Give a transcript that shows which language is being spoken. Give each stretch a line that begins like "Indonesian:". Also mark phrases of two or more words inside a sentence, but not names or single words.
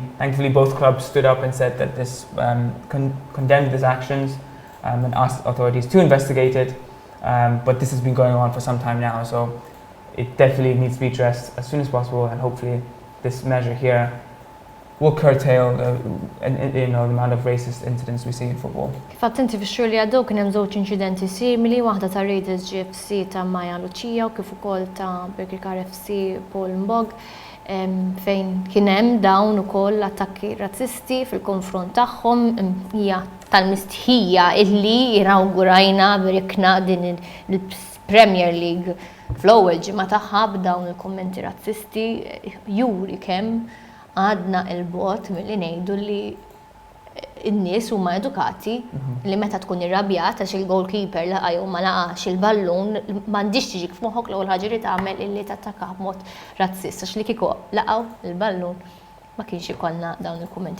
English: Thankfully, both clubs stood up and said that this condemned these actions and asked authorities to investigate it. But this has been going on for some time now, so it definitely needs to be addressed as soon as possible, and hopefully this measure here will curtail the amount of racist incidents we see in football.
Maltese: Fatt inti fix-xhur li għaddew kien hemm żewġ inċidenti simili, waħda ta' Raiders GFC ta' Malta Lucia u kif ukoll ta' Birkirkar FC Paralympic, fejn kien hemm dawn ukoll attakki razzisti fil-konfront tagħhom. Hija tal-mistħija illi inawgurajna birikna din il-Premier League fl-ewwel ġimgħa tagħha b'dawn il-kummenti razzisti, juri kemm għadna il-bot milli ngħidu li n-nies huma edukati li meta tkun irrabjat għax il-goalkeeper laqa jew ma laqax il-ballun m'għandix tiġik f'moħħok l-ewwel ħaġa li tagħmel illi tattakka b'mod razzist għax li kieku laqgħu il-ballun ma kienx ikollna dawn il-kummenti.